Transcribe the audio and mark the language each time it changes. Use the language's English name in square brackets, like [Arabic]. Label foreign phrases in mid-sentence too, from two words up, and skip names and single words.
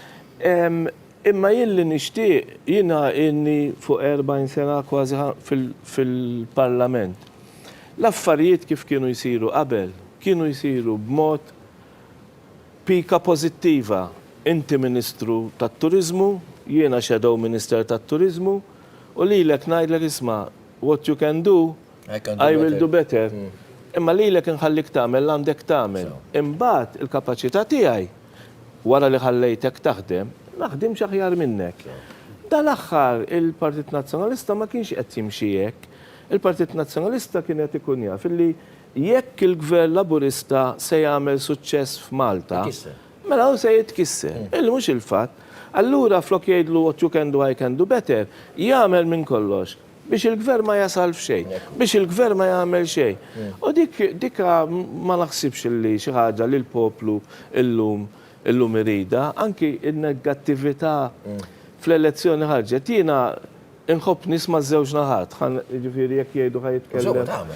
[Maltese] Imma jien li nixtieq jiena inni fuq 40 sena kważi fil-Parlament. L-affarijiet kif kienu jsiru qabel, kienu jsiru b'mod pika pożittiva. Inti Ministru tat-Turiżmu, jiena [English] Shadow Minister [Maltese] tat-Turiżmu, u lilek ngħidlek isma' [English] what you can do, I will do better. [Maltese] Imma lilek inħallik tagħmel għandek tagħmel. Imbagħad il-kapaċità tiegħi wara li ħallejtek taħdem, naħdim xi aħjar minnek. Dal-aħħar il-Partit Nazzjonalista ma kienx qed jimxi hekk. Il-Partit Nazzjonalista kien qed ikun jaf illi jekk il-Gvern Laburista se jagħmel suċċess f'Malta, mela hu se jitkisser. Mhux il-fatt. Allura flok jgħidlu [English] what you can do, I can do better, [Maltese] jagħmel minn kollox biex il-Gvern ma jasal f'xejn, biex il-Gvern ma jagħmel xejn. U dikka ma naħsibx li xi ħaġa li l-poplu illum irida, anki in-negattività fl-elezzjoni ħarġet. Jiena inħobb nisma' żewġ naħat, ġifieri jekk jgħidu ħajitkellem.